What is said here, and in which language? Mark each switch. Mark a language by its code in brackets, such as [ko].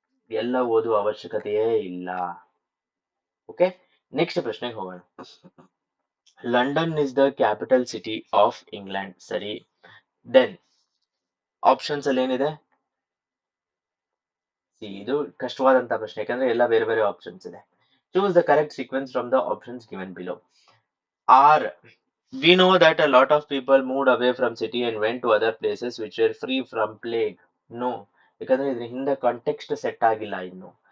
[kn] ಎಲ್ಲ ಓದುವ ಅವಶ್ಯಕತೆಯೇ ಇಲ್ಲ. ಓಕೆ, ನೆಕ್ಸ್ಟ್ ಪ್ರಶ್ನೆಗೆ ಹೋಗೋಣ. [en] London is the capital city of England. ಸರಿ. [kn] ದೆನ್ ಆಪ್ಷನ್ಸ್ ಅಲ್ಲಿ ಏನಿದೆ, ಇದು ಕಷ್ಟವಾದಂತ ಪ್ರಶ್ನೆ, ಯಾಕಂದ್ರೆ ಎಲ್ಲ ಬೇರೆ ಬೇರೆ ಆಪ್ಷನ್ಸ್ ಇದೆ. [en] Choose the correct sequence from the options given below. R. We know that a lot of people moved away from city and went to other places which were free from plague. [kn] No, ಯಾಕಂದ್ರೆ ಇದ್ರ ಹಿಂದೆ context set ಆಗಿಲ್ಲ ಇನ್ನು.